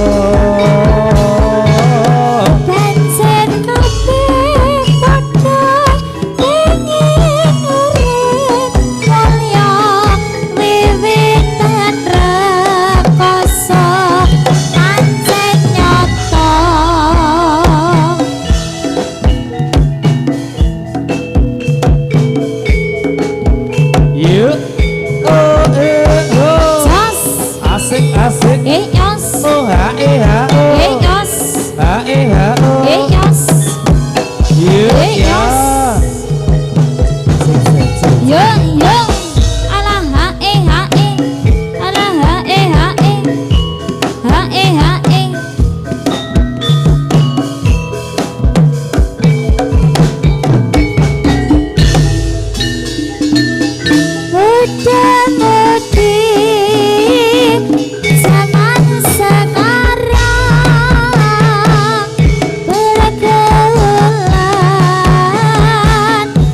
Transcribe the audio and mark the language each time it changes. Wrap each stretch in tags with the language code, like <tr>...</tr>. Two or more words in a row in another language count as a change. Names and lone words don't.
<jv>pancen kabeh padha pengin urip mulya wiwitan rekoso pancen nyata yuk oh oh jos asik asik yos oh ha oh yos ha oh yos yuk ya yo yo ala ha ala ha</jv> <id>muda-mudi zaman sekarang pergaulan</id>